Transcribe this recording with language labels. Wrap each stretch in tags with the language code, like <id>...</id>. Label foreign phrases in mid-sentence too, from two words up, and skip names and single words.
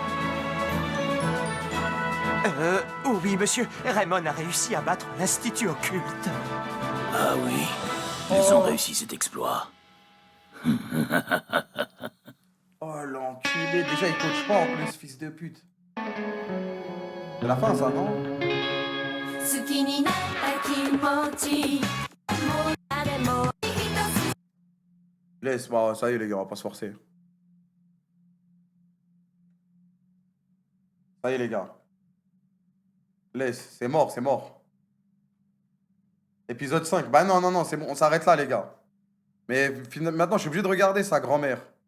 <fr>Oui, monsieur. Raymond a réussi à battre l'Institut Occulte. Ah oui, ils ont réussi cet exploit. Oh, l'enculé. Déjà, il coach pas en plus, fils de pute. C'est la fin, ça, non?</fr> <ja>好きになった気持ちもう誰も</ja> <fr>Laisse, bah, ça y est, les gars, on va pas se forcer. Ça y est, les gars. Laisse, c'est mort, c'est mort. Épisode 5. Bah non, non, non, c'est bon, on s'arrête là, les gars. Mais maintenant, je suis obligé de regarder sa grand-mère.</fr>